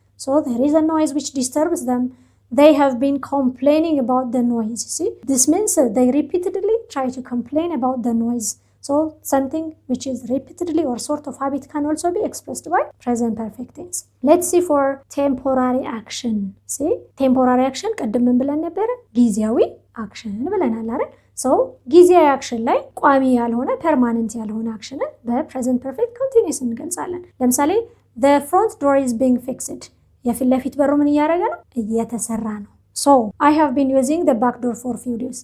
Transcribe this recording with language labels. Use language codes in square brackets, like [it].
[en] So there is a noise which disturbs them. They have been complaining about the noise. You see? This means they repeatedly try to complain about the noise. So something which is repeatedly or sort of habit can also be expressed by present perfect tense. Let's see for temporary action. See? [am] Temporary action ቀደም ምን ብለን ነበር? ጊዜያዊ አክሽን ብለናል አይደል? so ጊዜያዊ አክሽን ላይ ቋሚ ያልሆነ ፐርማነንት ያልሆነ አክሽንን በፕሬዘንት ፐርፌክት ኮንቲኒዩስ እንገልጻለን። ለምሳሌ [en] the front door is being fixed. [am] የፊት ለፊት በሩ ምን እያደረገ ነው? እየተሰራ ነው። [en] so I have been using the back door for few days.